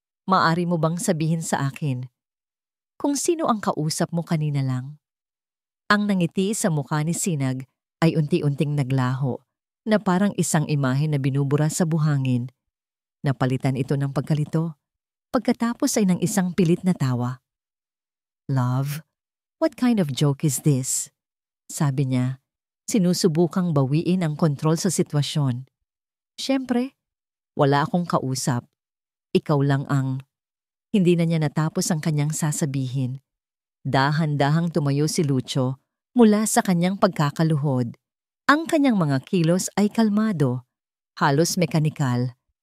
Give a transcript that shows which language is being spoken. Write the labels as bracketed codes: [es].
[tl] "Maari mo bang sabihin sa akin kung sino ang kausap mo kanina lang?" Ang nangiti sa mukha ni Sinag ay unti-unting naglaho, na parang isang imahe na binubura sa buhangin. Napalitan ito ng pagkalito. Pagkatapos ay ng isang pilit na tawa. [en] "Love, what kind of joke is this?" [tl] sabi niya, sinusubukang bawiin ang kontrol sa sitwasyon. "Siyempre, wala akong kausap. Ikaw lang ang..." Hindi na niya natapos ang kanyang sasabihin. Dahan-dahang tumayo si Lucio mula sa kanyang pagkakaluhod. Ang kanyang mga kilos ay kalmado, halos mekanikal.